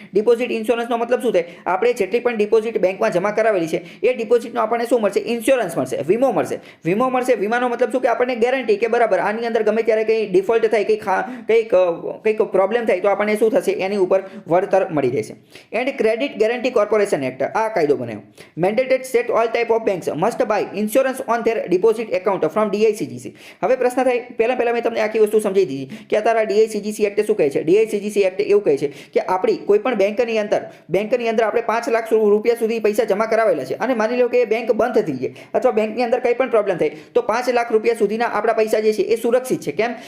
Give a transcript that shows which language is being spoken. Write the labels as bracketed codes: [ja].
[gu] Deposit ઇન્સ્યોરન્સનો મતલબ શું થાય? આપણે જેટલી પણ ડિપોઝિટ બેંકમાં જમા કરાવેલી છે એ ડિપોઝિટનો આપણને શું મળશે? ઇન્સ્યોરન્સ મળશે, વીમો મળશે. વીમાનો મતલબ શું? કે આપણને ગેરંટી કે બરાબર આની અંદર ગમે ત્યારે કંઈ ડિફોલ્ટ થાય, કંઈક પ્રોબ્લેમ થાય તો આપણને શું થશે? એની ઉપર વળતર મળી રહેશે. And credit guarantee corporation act આ કાયદો બનાવ્યો. [en] Mandated state all type of banks must buy insurance on their deposit account from DICGC. [gu] હવે પ્રશ્ન થાય, પહેલા મેં તમને આખી વસ્તુ સમજાવી દીધી કે અત્યારે DICGC એક્ટ શું કહે છે. DICGC એક્ટ એવું કહે છે કે આપણી કોઈ પણ બેંકની અંદર આપણે 5 લાખ રૂપિયા સુધી પૈસા જમા કરાવેલા છે અને માની લો કે બેંક બંધ થઈ જાય અથવા બેંકની અંદર કંઈ પણ પ્રોબ્લેમ થાય તો 5 લાખ રૂપિયા સુધીના આપણા પૈસા જે છે એ સુરક્ષિત છે. કેમ?